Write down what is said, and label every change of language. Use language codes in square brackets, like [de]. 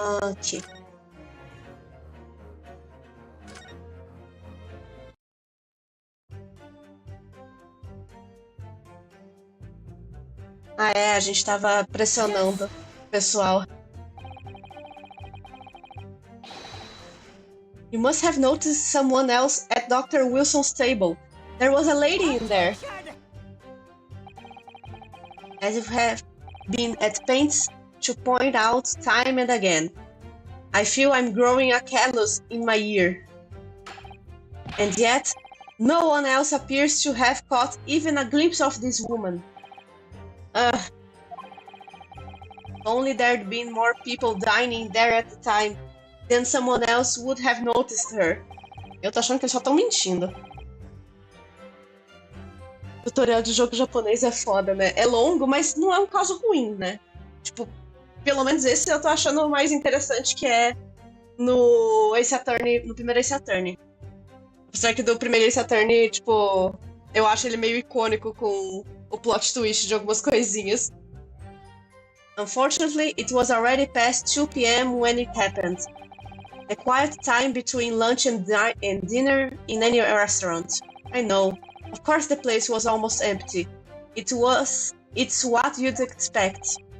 [pt] Aqui. Ah, é, a gente tava pressionando o pessoal. [en] You must have noticed someone else at Dr. Wilson's table. There was a lady in there. As if have been at pains to point out time and again. I feel I'm growing a callus in my ear. And yet, no one else appears to have caught even a glimpse of this woman. Only there'd been more people dining there at the time, then someone else would have noticed her. [pt] Eu tô achando que eles só estão mentindo. Tutorial de jogo japonês é foda, né? É longo, mas não é um caso ruim, né? Tipo, pelo menos esse eu tô achando mais interessante, que é no Ace Attorney, no primeiro Ace Attorney. Apesar que do primeiro Ace Attorney, tipo, eu acho ele meio icônico com o plot twist de algumas coisinhas. [en] Unfortunately, it was already past 2 p.m. when it happened. A quiet time between lunch and dinner in any restaurant. I know. Of course the place was almost empty. It's what you'd expect.